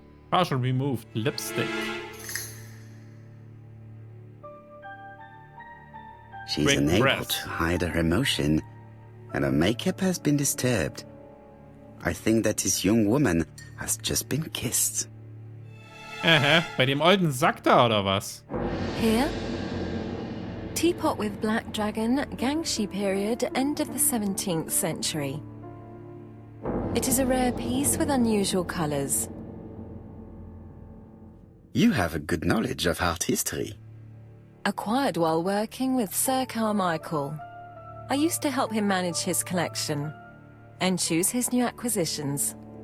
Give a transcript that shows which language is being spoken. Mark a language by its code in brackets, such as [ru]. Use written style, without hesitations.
[en] Partial removed lipstick. She's Quick unable breath. to hide her emotion, and her makeup has been disturbed. I think that this young woman has just been kissed. [de] Aha, bei dem alten Sack da oder was? [en] Here? Teapot with black dragon, Gangshi period, end of the 17th century. It is a rare piece with unusual colours. You have a good knowledge of art history. Acquired while working with Sir Carmichael. I used to help him manage his collection and choose his new acquisitions.